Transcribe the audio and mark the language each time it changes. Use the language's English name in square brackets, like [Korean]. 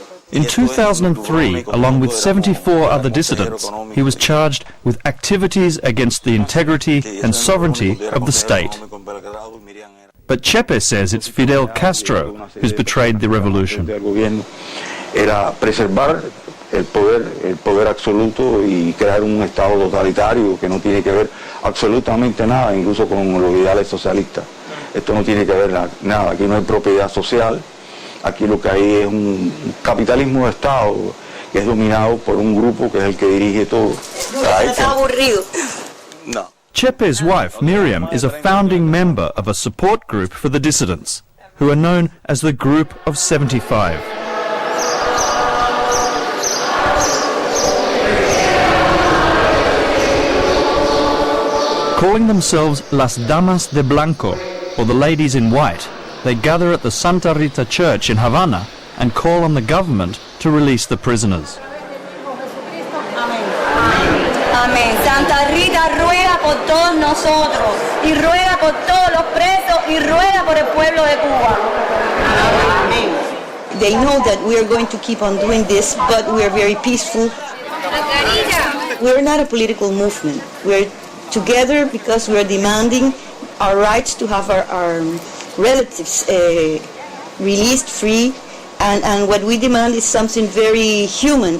[English] In 2003, along with 74 other dissidents, he was charged with activities against the integrity and sovereignty of the state. But Chepe says it's Fidel Castro who's betrayed the revolution. [Spanish] Era preservar el poder absoluto y crear un estado totalitario que no tiene que ver absolutamente nada, incluso con los ideales socialistas. Esto no tiene que ver nada, aquí no hay propiedad social. Aquí lo que hay es un capitalismo de Estado que es dominado por un grupo que es el que dirige todo. Está aburrido. No. [English] Chepe's wife, Miriam, is a founding member of a support group for the dissidents, who are known as the Group of 75. Calling themselves Las Damas de Blanco, or the Ladies in White, they gather at the Santa Rita Church in Havana and call on the government to release the prisoners. [Spanish] Amén. Santa Rita ruega por todos nosotros y ruega por todos los presos y ruega por el pueblo de Cuba. Amén. [English] They know that we are going to keep on doing this, but we are very peaceful. We're not a political movement. We're together because we are demanding our rights to have our relatives released free, and what we demand is something very human.